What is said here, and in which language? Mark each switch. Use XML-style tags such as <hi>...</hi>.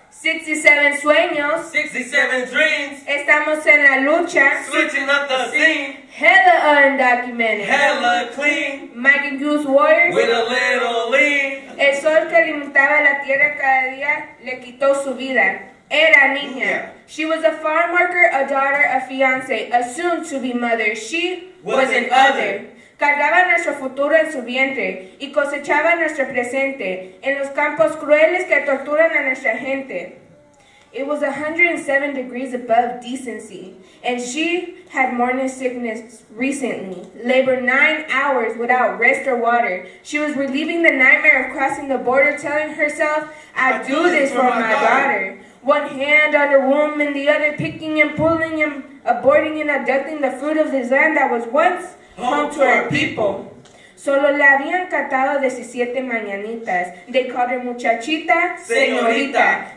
<es>67 sueños.</es> <en>67 dreams.</en> <es>Estamos en la lucha.</es> <en>Switching up the scene. Hella undocumented. Hella clean. Migrant youth warriors. With a little lean.</en> <es>El sol que alimentaba la tierra cada día le quitó su vida. Era niña.</es> <en>She was a farm worker, a daughter, a fiancé, a soon-to-be mother. She was an other.</en> <es>Cargaba nuestro futuro en su vientre y cosechaba nuestro presente en los campos crueles que torturan a nuestra gente.</es> <en>It was 107 degrees above decency, and she had morning sickness recently, labored 9 hours without rest or water. She was relieving the nightmare of crossing the border, telling herself, I do this for my daughter. One hand on her womb and the other picking and pulling and aborting and abducting the fruit of this land that was once home to our people.</en> <es>Solo le habían cantado 17 mañanitas.</es> <en>They called her muchachita, señorita.</en>